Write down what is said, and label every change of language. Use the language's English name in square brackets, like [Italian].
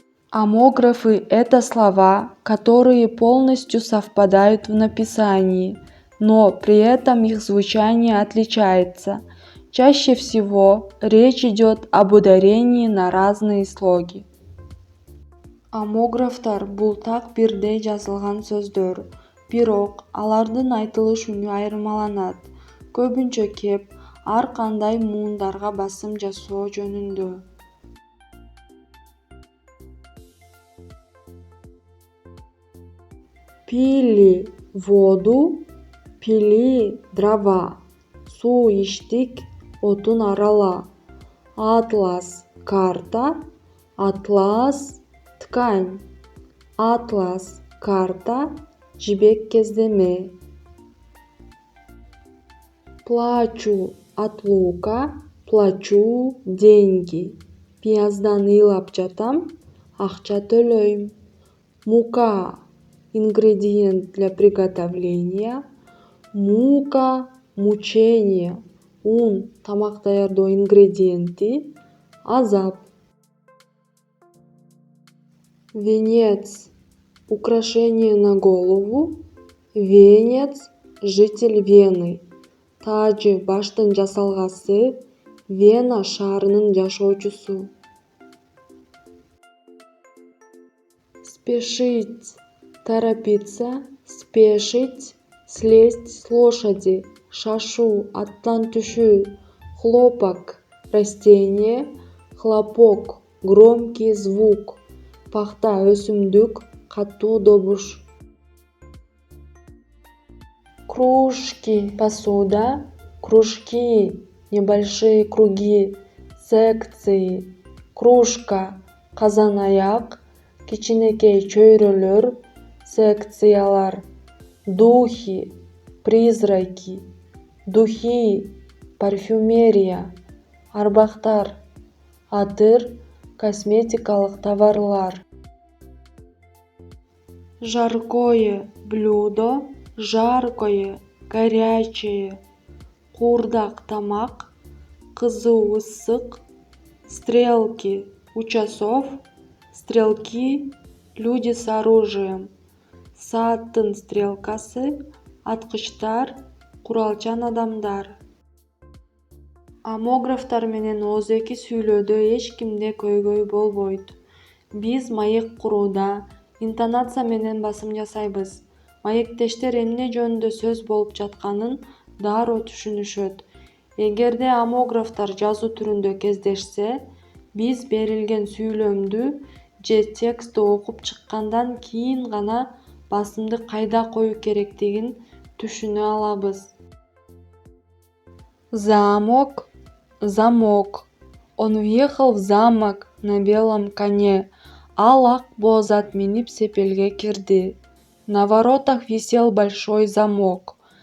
[Russian] Амографы – это слова, которые полностью совпадают в написании, но при этом их звучание отличается. Чаще всего речь идет об ударении на разные слоги. [Kyrgyz] Амографтар – бул так бирдей жазылган сөздөр, бирок алардын айтылыш үнү айырмаланат, көбүнчө кеп ар кандай муундарга басым жасоо жөнүндө. [Russian] Пили воду, пили дрова, [Kyrgyz] суу ичтик, отун арала. [Russian] Атлас карта, атлас ткань, атлас карта, [Kyrgyz] жибек кездеме. [Russian] Плачу от лука, плачу деньги. [Kyrgyz] Пияздан ыйлап жатам, акча төлөйм. [Russian] Мука ингредиент для приготовления. Мука мучение. [Kyrgyz] Un тамак даярдоо ингредиенти. Азап. [Russian] Венец украшение на голову. Венец житель Вены. [Kyrgyz] Тажы баштын жасалгасы. Вена шаарынын жашоочусу. [Russian] Спешить торопиться, спешить слезть с лошади, [Kyrgyz] шашу аттан түшүү. [Russian] Хлопок растение, хлопок громкий звук. [Kyrgyz] Пахта өсүмдүк, катуу добуш. [Russian] Кружки посуда, кружки небольшие круги, секции. [Kyrgyz] Кружка казанаяк, кичинекей чөйрөлөр, секциялар. [Russian] Духи призраки, духи парфюмерия. [Kyrgyz] Арбактар атыр, косметикалык товарлар. [Russian] Жаркое блюдо, жаркое горячее. [Kyrgyz] Куурдак тамак, кызуу ысык. [Russian] Стрелки у часов, стрелки люди с оружием. [Kyrgyz] Сааттын стрелкасы, аткычтар, куралчан адамдар. Амографтар менен ооз-эки сүйлөөдө эч кимде көйгөй болбойт. Биз маек курууда интонация менен басым жасайбыз. Маектештер эмне жөнүндө сөз болуп жатканын дароо түшүнүшөт. Эгерде амографтар жазуу түрүндө кездешсе, биз берилген сүйлөмдү же текстти окуп чыккандан кийин гана басымды кайда коюу керектигин түшүнө алабыз. [Russian] Замок, замок. Он въехал в замок на белом коне. [Kyrgyz] Ал ак боз ат минип сепелге кирди. [Russian] На воротах висел большой замок.